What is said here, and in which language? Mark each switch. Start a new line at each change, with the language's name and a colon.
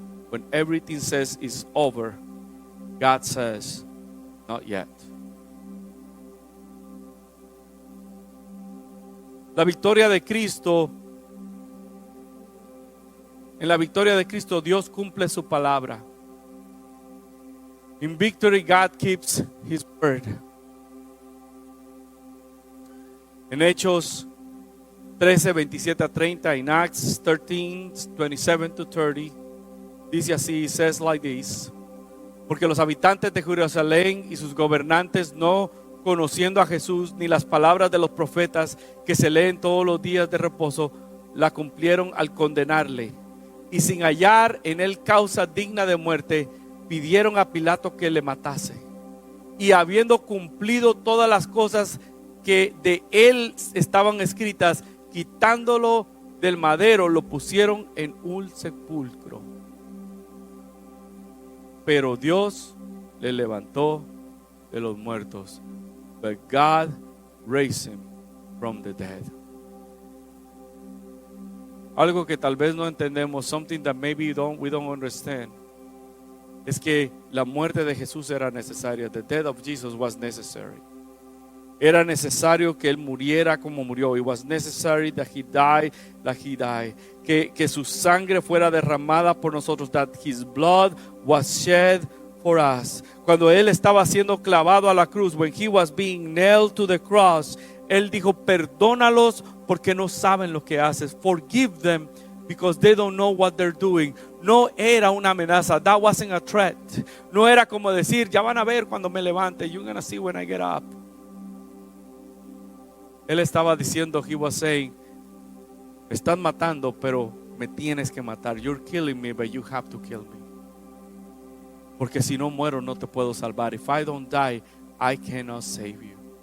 English: When everything says it's over, God says not yet.
Spanish: La victoria de Cristo, en la victoria de Cristo Dios cumple su palabra.
English: In victory God keeps His word.
Spanish: En Hechos 13, 27 a 30,
English: in Acts 13, 27 to 30,
Spanish: dice así,
English: says like this:
Spanish: porque los habitantes de Jerusalén y sus gobernantes, no conociendo a Jesús ni las palabras de los profetas que se leen todos los días de reposo, la cumplieron al condenarle, y sin hallar en él causa digna de muerte, pidieron a Pilato que le matase. Y habiendo cumplido todas las cosas que de él estaban escritas, quitándolo del madero, lo pusieron en un sepulcro. Pero Dios le levantó de los muertos.
English: But God raised him from the dead.
Spanish: Algo que tal vez no entendemos,
English: something that maybe we don't understand,
Spanish: es que la muerte de Jesús era necesaria.
English: The death of Jesus was necessary.
Spanish: Era necesario que Él muriera como murió.
English: It was necessary that He died like He died.
Spanish: Que su sangre fuera derramada por nosotros.
English: That His blood was shed for us.
Spanish: Cuando Él estaba siendo clavado a la cruz,
English: when He was being nailed to the cross,
Spanish: Él dijo, perdónalos porque no saben lo que haces.
English: Forgive them because they don't know what they're doing.
Spanish: No era una amenaza.
English: That wasn't a threat.
Spanish: No era como decir, ya van a ver cuando me levante.
English: You're gonna see when I get up.
Spanish: Él estaba diciendo,
English: he was saying,
Spanish: me están matando, pero me tienes que matar.
English: You're killing me, but you have to kill me.
Spanish: Porque si no muero, no te puedo salvar.
English: If I don't die, I cannot save you.